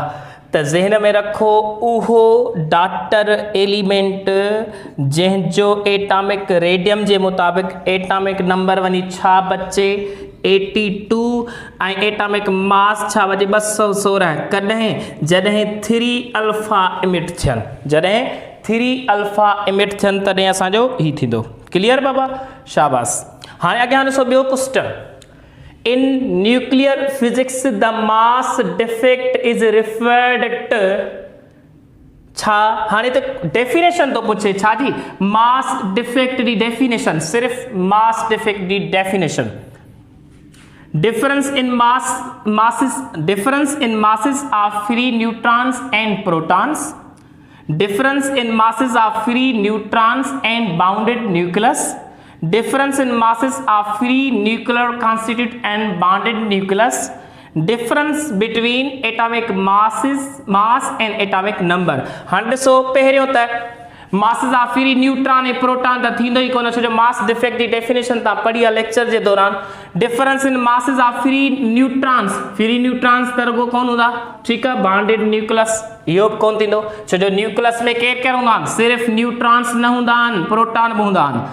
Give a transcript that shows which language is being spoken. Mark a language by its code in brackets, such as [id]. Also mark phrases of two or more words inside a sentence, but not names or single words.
[sd] त ज़हन में रखो, उहो [en] daughter element [sd] जंहिंजो [en] atomic radium [sd] जे मुताबिक़ [en] atomic number [sd] वञी छा बचे? 82 ऐं [en] atomic mass [sd] छा वजे 216 कॾहिं जॾहिं 3 [en] alpha emit [sd] थियनि, जॾहिं 3 [en] alpha emit [sd] थियनि तॾहिं असांजो ही थींदो। क्लियर बाबा, शाबाश। हाणे अॻियां ॾिसो ॿियो क्वेश्चन। [en] in nuclear physics the mass defect is referred to [sd] छा, हाणे तो डेफिनेशन तो पूछे छा जी, [en] mass defect [sd] दी डेफिनेशन, सिर्फ [en] mass defect [sd] दी डेफिनेशन। [en] difference in masses of free neutrons and protons, difference in masses of free neutrons and bounded nucleus, difference in masses of free nuclear constituent and bonded nucleus, difference between atomic mass and atomic number। [sd] हाणे ॾिसो पहिरियों त [en] masses of free neutron [sd] ऐं प्रोटॉन त थींदो ई कोन, छो जो [en] mass defect [sd] जी डेफिनेशन तव्हां पढ़ी आहे लेक्चर जे दौरान। [en] difference in masses of free neutrons [sd] त रुगो कोन हूंदा, ठीकु आहे, [en] bonded nucleus [sd] इहो बि कोन थींदो, छो जो न्यूक्लियस में केरु केरु हूंदा आहिनि, सिर्फ़ु न्यूट्रॉन्स न हूंदा आहिनि, प्रोटॉन बि हूंदा आहिनि।